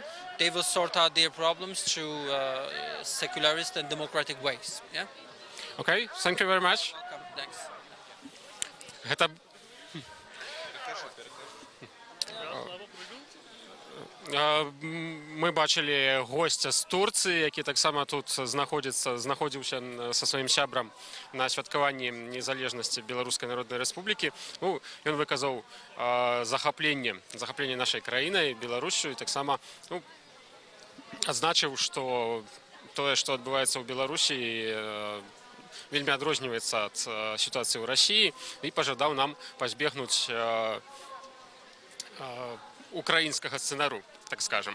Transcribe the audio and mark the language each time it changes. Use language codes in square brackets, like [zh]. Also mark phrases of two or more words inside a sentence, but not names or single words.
[en] They will sort out their problems through secularist and democratic ways. Yeah. Okay, thank you very much. Welcome. Thanks. [be] Мы бачили гостя з Турції, який так само тут знаходзіўся са сваім сябрам на святкаванні незалежнасці Беларускай Народнай Рэспублікі. Ну, ён выказаў захапленне нашай краінай, Беларусю, і таксама адзначыў, што тое, што адбываецца ў Беларусі, вельмі адрозніваецца ад сітуацыі ў Расіі, і пажадаў нам пазбегнуць украінскага сцэнару, так скажем.